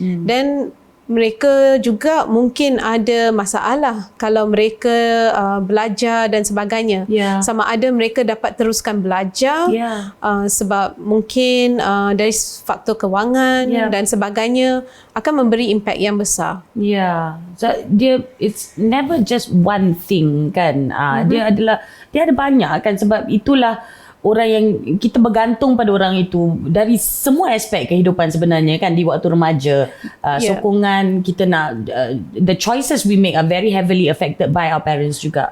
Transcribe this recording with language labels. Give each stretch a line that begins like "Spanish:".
Malay: Dan mereka juga mungkin ada masalah kalau mereka belajar dan sebagainya. Sama ada mereka dapat teruskan belajar sebab mungkin dari faktor kewangan dan sebagainya akan memberi impak yang besar.
English: So it's never just one thing kan.
Malay: Dia ada banyak kan, sebab itulah orang yang kita bergantung pada orang itu dari semua aspek kehidupan sebenarnya kan di waktu remaja. Sokongan kita nak,
English: the choices we make are very heavily affected by our parents
Malay: juga.